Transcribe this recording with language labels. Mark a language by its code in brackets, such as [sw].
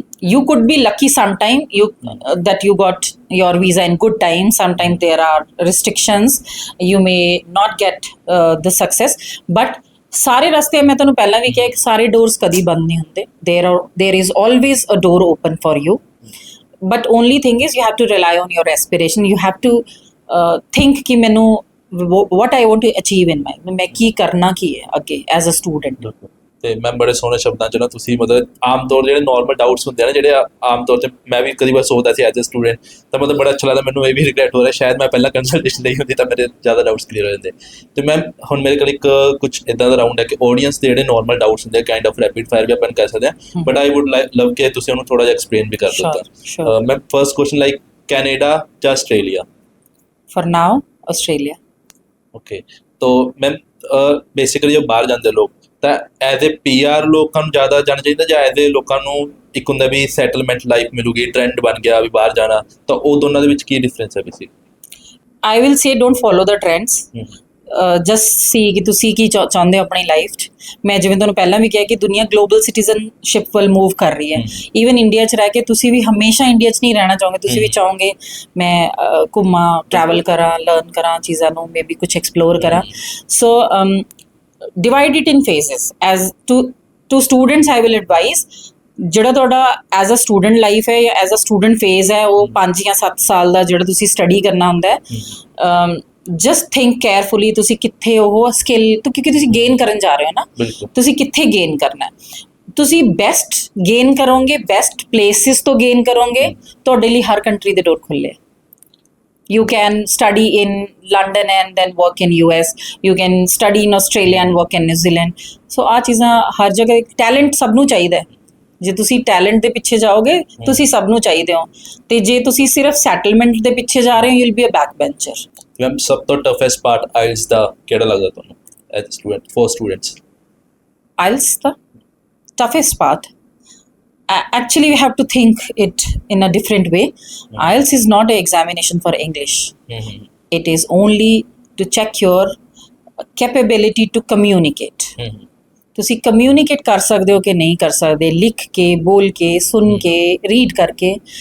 [en] You could be lucky sometime that you got your visa in good time. Sometimes there are restrictions, you may not get the success, but [pa] ਸਾਰੇ ਰਸਤੇ, ਮੈਂ ਤੁਹਾਨੂੰ ਪਹਿਲਾਂ ਵੀ ਕਿਹਾ ਕਿ ਸਾਰੇ ਡੋਰਸ ਕਦੀ ਬੰਦ ਨਹੀਂ ਹੁੰਦੇ. [en] there is always a door open for you, but only thing is you have to rely on your aspiration. You have to think ਕਿ ਮੈਨੂੰ what I want to achieve in my, [pa] ਮੈਂ ਕੀ ਕਰਨਾ ਕੀ ਹੈ ਅੱਗੇ [en] as a student. [pa] ਤੇ ਮੈਂ ਬੜੇ ਸੋਹਣੇ ਸ਼ਬਦਾਂ 'ਚ ਨਾ ਤੁਸੀਂ ਮਤਲਬ ਆਮ ਤੌਰ ਜਿਹੜੇ ਨਾਰਮਲ ਡਾਊਟਸ ਹੁੰਦੇ ਆ ਨਾ, ਜਿਹੜੇ ਆਮ ਤੌਰ ਤੇ ਮੈਂ ਵੀ ਕਦੀ ਵਾਰ ਸੋਚਦਾ ਸੀ ਐਜ਼ ਅ ਸਟੂਡੈਂਟ, ਤਾਂ ਮਤਲਬ ਬੜਾ ਅੱਛਾ ਲੱਗਦਾ ਮੈਨੂੰ। ਇਹ ਵੀ ਰਿਗਰੈਟ ਹੋ ਰਿਹਾ, ਸ਼ਾਇਦ ਮੈਂ ਪਹਿਲਾਂ ਕੰਸਲਟੇਸ਼ਨ ਲਈ ਹੁੰਦੀ ਤਾਂ ਮੇਰੇ ਜ਼ਿਆਦਾ ਡਾਊਟਸ ਕਲੀਅਰ ਹੋ ਜਾਂਦੇ। ਤੇ ਮੈਮ ਹੁਣ ਮੇਰੇ ਕੋਲ ਇੱਕ ਕੁਝ ਇੱਦਾਂ ਦਾ ਰਾਊਂਡ ਹੈ ਕਿ ਆਡੀਅנס ਦੇ ਜਿਹੜੇ ਨਾਰਮਲ ਡਾਊਟਸ ਹੁੰਦੇ ਆ, ਕਾਈਂਡ ਆਫ ਰੈਪਿਡ ਫਾਇਰ ਵੀ ਆਪਾਂ ਕਹਿ ਸਕਦੇ ਹਾਂ, [en] but I would love [pa] ਕਿ ਤੁਸੀਂ ਉਹਨੂੰ ਥੋੜਾ ਜਿਹਾ ਐਕਸਪਲੇਨ ਵੀ ਕਰ ਦਿਓ। ਤਾਂ ma'am first question, like Canada ਜਾਂ Australia? [en] For now, Australia. [pa] Okay, [hi] तो मैम बेसिकली जो बाहर जाते लोग [pa] ਤਾਂ ਐਜ਼ ਏ PR ਲੋਕਾਂ ਨੂੰ ਜ਼ਿਆਦਾ ਜਾਣਾ ਚਾਹੀਦਾ, ਜਾਂ ਐਜ਼ ਏ ਲੋਕਾਂ ਨੂੰ ਇੱਕ ਹੁੰਦਾ ਵੀ ਸੈਟਲਮੈਂਟ ਲਾਈਫ ਮਿਲੂਗੀ, ਟ੍ਰੈਂਡ ਬਣ ਗਿਆ ਵੀ ਬਾਹਰ ਜਾਣਾ, ਤਾਂ ਉਹ ਦੋਨਾਂ ਦੇ ਵਿੱਚ ਕੀ ਡਿਫਰੈਂਸ ਹੈ basic? [en] I will say don't follow the trends. [pa] Just ਸੀ ਕਿ ਤੁਸੀਂ ਕੀ ਚਾਹੁੰਦੇ ਹੋ ਆਪਣੀ ਲਾਈਫ 'ਚ। ਮੈਂ ਜਿਵੇਂ ਤੁਹਾਨੂੰ ਪਹਿਲਾਂ ਵੀ ਕਿਹਾ ਕਿ ਦੁਨੀਆ ਗਲੋਬਲ ਸਿਟੀਜ਼ਨਸ਼ਿਪ ਵੱਲ ਮੂਵ ਕਰ ਰਹੀ ਹੈ। ਈਵਨ ਇੰਡੀਆ 'ਚ ਰਹਿ ਕੇ ਤੁਸੀਂ ਵੀ ਹਮੇਸ਼ਾ ਇੰਡੀਆ 'ਚ ਨਹੀਂ ਰਹਿਣਾ ਚਾਹੋਗੇ, ਤੁਸੀਂ ਵੀ ਚਾਹੋਗੇ ਮੈਂ ਘੁੰਮਾਂ, ਟਰੈਵਲ ਕਰਾਂ, ਲਰਨ ਕਰਾਂ ਚੀਜ਼ਾਂ ਨੂੰ, ਮੇ ਬੀ ਕੁਛ ਐਕਸਪਲੋਰ ਕਰਾਂ। ਸੋ [en] divide it in phases. As to students I will advise, [pa] ਜਿਹੜਾ ਤੁਹਾਡਾ ਐਜ਼ ਅ ਸਟੂਡੈਂਟ ਲਾਈਫ ਹੈ ਜਾਂ ਐਜ਼ ਅ ਸਟੂਡੈਂਟ ਫੇਜ਼ ਹੈ, ਉਹ 5 ਜਾਂ 7 ਸਾਲ ਦਾ ਜਿਹੜਾ ਤੁਸੀਂ ਸਟੱਡੀ ਕਰਨਾ ਹੁੰਦਾ ਹੈ, ਜਸਟ ਥਿੰਕ ਕੇਅਰਫੁਲੀ ਤੁਸੀਂ ਕਿੱਥੇ ਉਹ ਸਕਿੱਲ, ਕਿਉਂਕਿ ਤੁਸੀਂ ਗੇਨ ਕਰਨ ਜਾ ਰਹੇ ਹੋ ਨਾ, ਤੁਸੀਂ ਕਿੱਥੇ ਗੇਨ ਕਰਨਾ ਹੈ। ਤੁਸੀਂ ਬੈਸਟ ਗੇਨ ਕਰੋਗੇ, ਬੈਸਟ ਪਲੇਸਿਸ ਤੋਂ ਗੇਨ ਕਰੋਗੇ, ਤੁਹਾਡੇ ਲਈ ਹਰ ਕੰਟਰੀ ਦੇ ਡੋਰ ਖੁੱਲੇ। [en] You can study in London and then work in US. You can study in Australia and work in New Zealand. [pa] So ਆਹ ਚੀਜ਼ਾਂ ਹਰ ਜਗ੍ਹਾ, ਟੈਲੈਂਟ ਸਭ ਨੂੰ ਚਾਹੀਦਾ ਹੈ। ਜੇ ਤੁਸੀਂ ਟੈਲੈਂਟ ਦੇ ਪਿੱਛੇ ਜਾਓਗੇ, ਤੁਸੀਂ ਸਭ ਨੂੰ ਚਾਹੀਦੇ ਹੋ, ਤੇ ਜੇ ਤੁਸੀਂ ਸਿਰਫ ਸੈਟਲਮੈਂਟ ਦੇ ਪਿੱਛੇ ਜਾ ਰਹੇ ਹੋ, [en] you'll be a backbencher. [pa] Ma'am ਸਭ ਤੋਂ ਟਫੈਸਟ ਪਾਰਟ ਆਇਲਸ ਦਾ ਕਿਹੜਾ ਲੱਗਦਾ ਤੁਹਾਨੂੰ as a student, for students? [en] IELTS the toughest part. Actually, we have to think it in a different way. IELTS is not an examination for English. It is only to check your capability to communicate. [pa] ਤੁਸੀਂ communicate ਕਰ ਸਕਦੇ ਹੋ ਕਿ ਨਹੀਂ ਕਰ ਸਕਦੇ, ਲਿਖ ਕੇ, ਬੋਲ ਕੇ, ਸੁਣ ਕੇ, ਰੀਡ ਕਰਕੇ।